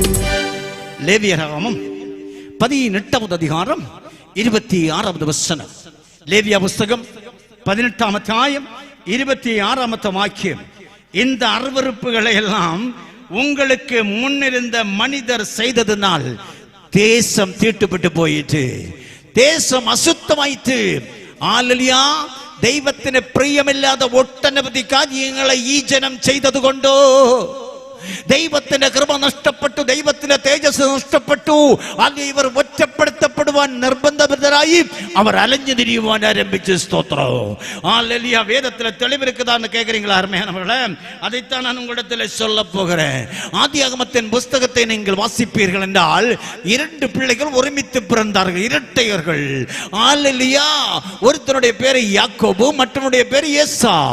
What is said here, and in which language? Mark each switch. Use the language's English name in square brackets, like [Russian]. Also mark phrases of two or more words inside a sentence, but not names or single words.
[Tamil] லேவியராகமம் 18வது அதிகாரம் 26வது வசனம். லேவியா புஸ்தகம் 18ஆம் அத்தியாயம் 26ஆம் வாக்கியம். இந்த அருவருப்புகளை எல்லாம் உங்களுக்கு முன்னிருந்த மனிதர் செய்ததினால் தேசம் தீட்டுப்பட்டு போயிற்று, தேசம் അശുദ്ധമായിട്ട്. [Malayalam] ഹല്ലേലൂയ. ദൈവത്തിന് പ്രിയമില്ലാത്ത ഒട്ടനവധി കാര്യങ്ങളെ ഈ ജനം ചെയ്തതുകൊണ്ടോ ദൈവത്തിന്റെ കൃപ നഷ്ടപ്പെട്ടു, ദൈവത്തിന്റെ തേജസ് നഷ്ടപ്പെട്ടു. അത് ഇവർ ഒറ്റപ്പെടുത്തപ്പെടുവാൻ നിർബന്ധിതരായി അവർ അലഞ്ഞു തിരിയുവാൻ ആരംഭിച്ചു. സ്തോത്രം. ഹല്ലേലൂയ. [Tamil] வேதத்துல தெளிவு இருக்குதான்னு கேக்குறீங்களா அருமையானவர்களே? அதைத்தான் நான் உங்களிடத்தில் சொல்ல போகிறேன். ஆதியாகமத்தின் புஸ்தகத்தை நீங்கள் வாசிப்பீர்கள் என்றால் 2 பிள்ளைகள் ஒருமித்து பிறந்தார்கள், இரட்டையர்கள். ஹல்லேலூயா. ஒருத்தனுடைய பேரு யாக்கோபு, மற்றவனுடைய பேரு ஏசா.